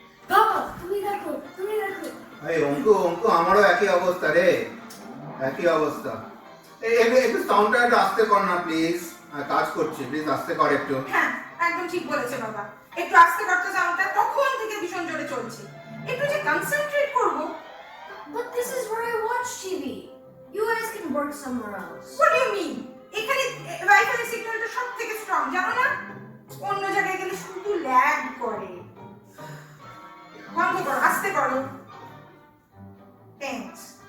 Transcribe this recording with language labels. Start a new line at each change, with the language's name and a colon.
Bangla: বাবা তুমি দেখো, তুমি দেখো। এই অঙ্কু অঙ্কু আমারও একই অবস্থা রে, একই অবস্থা। এই একটু সাউন্ডটা একটু আস্তে কর না প্লিজ, কাজ করছি, প্লিজ আস্তে কর একটু। হ্যাঁ একদম ঠিক বলেছে বাবা, একটু আস্তে করতে সাউন্ডটা তখন থেকে ভীষণ জোরে চলছে। একটু যে কনসেন্ট্রেট করবো।
English: But this is where I watch TV. You guys can work somewhere else. What do you mean?
Bangla: এখানে ওয়াইফাই সিগন্যালটা সব থেকে স্ট্রং, জানো না? অন্য জায়গায় গেলে শুধু ল্যাগ করে। বন্ধ করো, আস্তে করো। থ্যাঙ্কস।